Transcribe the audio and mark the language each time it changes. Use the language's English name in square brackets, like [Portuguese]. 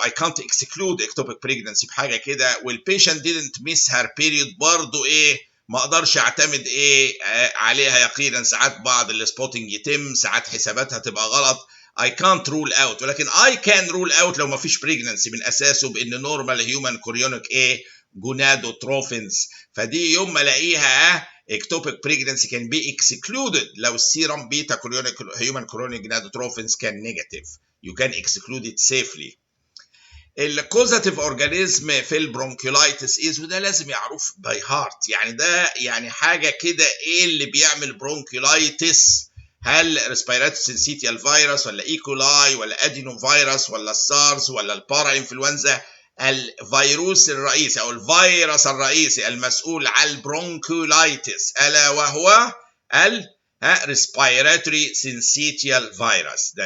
[English] I can't exclude ectopic pregnancy [Arabic] بحاجه كده. والبيشنت [English] didn't miss her period [Arabic] برضو ما اقدرش اعتمد عليها يقينا. ساعات بعض السبوتنج يتم، ساعات حساباتها تبقى غلط. [English] I can't rule out، [Arabic] ولكن [English] I can rule out [Arabic] لو ما فيش [English] pregnancy [Arabic] من اساسه بان [English] normal human chorionic gonadotropins. [Arabic] فدي يوم ما الاقيها [English] ectopic pregnancy can be excluded [Arabic] لو السيرم بيتا [English] human chorionic gonadotropins [Arabic] كان [English] negative. You can exclude it safely. [Arabic] الكوزاتيف اورجانيزم في البرونكيولايتس وده لازم يعرف باي هارت. يعني ده يعني حاجه كده اللي بيعمل برونكيولايتس؟ هل ريسبيراتوري سينسيتيال فيروس ولا ايكولاي ولا ادينو فيروس ولا السارس ولا البارا انفلونزا؟ الفيروس الرئيسي او الفيروس الرئيسي المسؤول عن البرونكيولايتس الا وهو ريسبيراتوري سينسيتيال فيروس.